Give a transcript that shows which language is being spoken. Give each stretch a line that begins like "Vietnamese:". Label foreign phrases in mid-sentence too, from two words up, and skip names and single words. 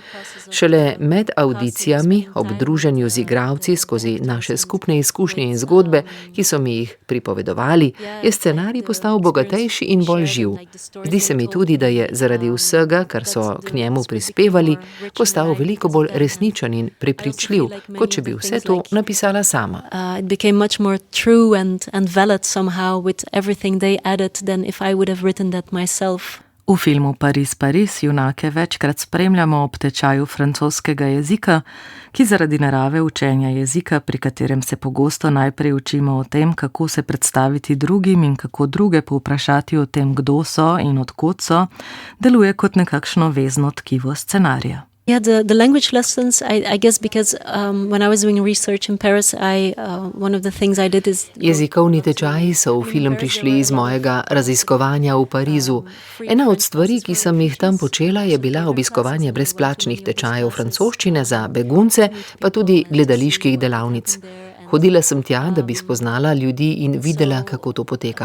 Slovenian: Šele med audicijami, ob druženju z igralci skozi naše skupne izkušnje in zgodbe, ki so mi jih pripovedovali, je scenarij postal bogatejši in bolj živ. Zdi se mi tudi, da je zaradi vsega, kar so k njemu prispevali, postal veliko bolj resničen in prepričljiv, kot če bi vse to napisala sama.
English: It became much more true and valid somehow with everything they added than if I would have written that myself.
Slovenian: V filmu Pariz, Pariz junake večkrat spremljamo ob tečaju francoskega jezika, ki zaradi narave učenja jezika, pri katerem se pogosto najprej učimo o tem, kako se predstaviti drugim in kako druge povprašati o tem, kdo so in od kod so, deluje kot nekakšno vezno tkivo scenarija.
English: Yeah, the language lessons, I guess, because when I was doing research in Paris, one of the things I did is...
Slovenian: Jezikovni tečaji so v film prišli iz mojega raziskovanja v Parizu. Ena od stvari, ki sem jih tam počela, je bila obiskovanje brezplačnih tečajev francoščine za begunce, pa tudi gledaliških delavnic. Hodila sem tja, da bi spoznala ljudi in videla, kako to poteka.